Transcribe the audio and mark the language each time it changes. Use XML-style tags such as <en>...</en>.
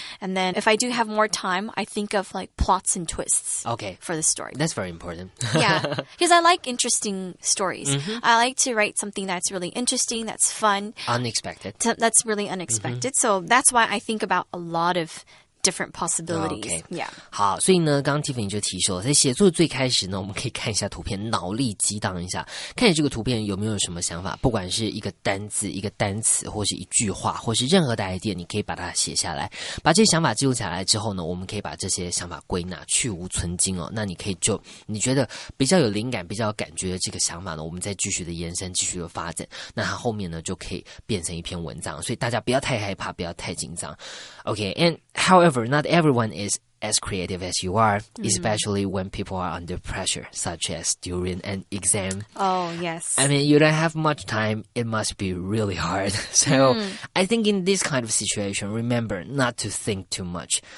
<en>And then if I do have more time, I think of like plots and twists for the story. That's very important. Yeah, because I like interesting stories. I like to write something that's really interesting, that's fun. Unexpected. That's really unexpected. So that's why I think about a lot of different possibilities. Okay. Yeah.</en> <zh>好，所以呢，刚刚 Tiffany 就提说，在写作最开始呢，我们可以看一下图片，脑力激荡一下，看你这个图片有没有什么想法，不管是一个单字、一个单词，或是一句话，或是任何的 idea， 你可以把它写下来，把这些想法记录下来之后呢，我们可以把这些想法归纳，去无存菁哦。那你可以就你觉得比较有灵感、比较有感觉的这个想法呢，我们再继续的延伸、继续的发展，那它后面呢就可以变成一篇文章。所以大家不要太害怕，不要太紧张。</zh> <en>Okay, and however, not everyone is as creative as you are, especially when people are under pressure, such as during an exam. Oh, yes. I mean, you don't have much time. It must be really hard. So I think in this kind of situation, remember not to think too much.</en>